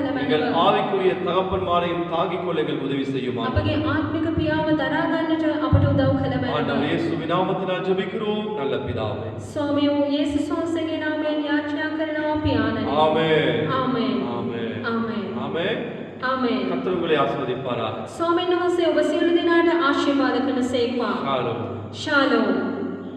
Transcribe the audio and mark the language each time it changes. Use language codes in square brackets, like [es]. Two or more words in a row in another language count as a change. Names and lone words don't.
[ta] எங்கள் [si] මැනව. [ta] ஆவிக்குரிய தகப்பன்மாரையும் தாங்கிக் கொள்ள எங்களுக்கு உதவி செய்யும் ஆண்டவரே. [si] අපගේ ආත්මික පියාව දරා ගන්නට අපට උදව් කළ [ta] ஆண்டவர் [si] මැනව. [ta] இயேசுவின் நாமத்தினால் ஜெபிக்கிறோம் நல்ல பிதாவே. [si] ස්වාමියෝ යේසුස් වහන්සේගේ නාමයෙන් යාචනා කරනවා පියාණනි. [ta] ஆமென். [si] ආමේන්. [ta] ஆமென். [si] ආමේන්. [ta] ஆமென். [si] ආමේන්. [ta] கர்த்தர் உங்களை ஆசீர்வதிப்பாராக. [si] ස්වාමීන් වහන්සේ ඔබ සියලු දෙනාට ආශිර්වාද කරනසේක්වා. [ta] ஷாலோம். [si] ශාලෝම්.